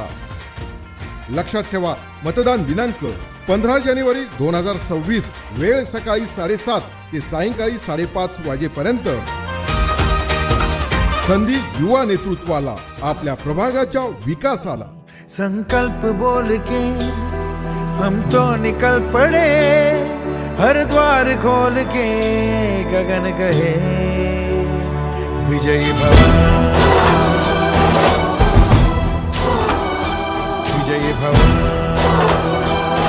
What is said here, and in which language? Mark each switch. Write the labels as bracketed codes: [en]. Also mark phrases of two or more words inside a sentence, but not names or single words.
[mr] लक्षात ठेवा, मतदान दिनांक 15 जानेवारी 2026, वेळ सकाळी 7:30 ते सायंकाळी 5:30 वाजेपर्यंत. संधी युवा नेतृत्वाला, आपल्या प्रभागाच्या विकासाला. [hi] संकल्प बोल के हम तो निकल पड़े, हर द्वार खोल के गगन कहे विजयी भव, विजयी भव.